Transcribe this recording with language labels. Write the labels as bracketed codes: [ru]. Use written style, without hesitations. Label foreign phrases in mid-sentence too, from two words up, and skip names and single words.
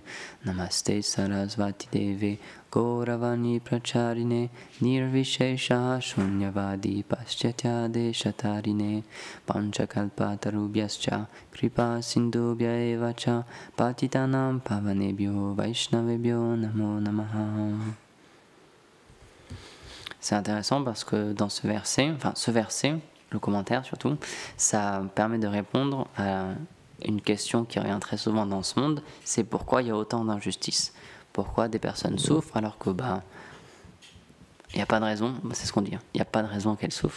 [sa] नमस्ते सरस्वती देवे गौरवाणी प्रचारिणे निर्विशेष शून्यवादि पाश्चात्य देशतारिणे पञ्चकल्प तरुभ्यश्च कृपा सिन्धुभ्य एवच पतितानां पावनेभ्यो वैष्णवेभ्यो नमो नमः. [fr] C'est intéressant parce que dans ce verset, le commentaire surtout, ça permet de répondre à une question qui revient très souvent dans ce monde, c'est pourquoi il y a autant d'injustices. Pourquoi des personnes souffrent alors que il n'y a pas de raison, c'est ce qu'on dit, il n'y a pas de raison qu'elles souffrent.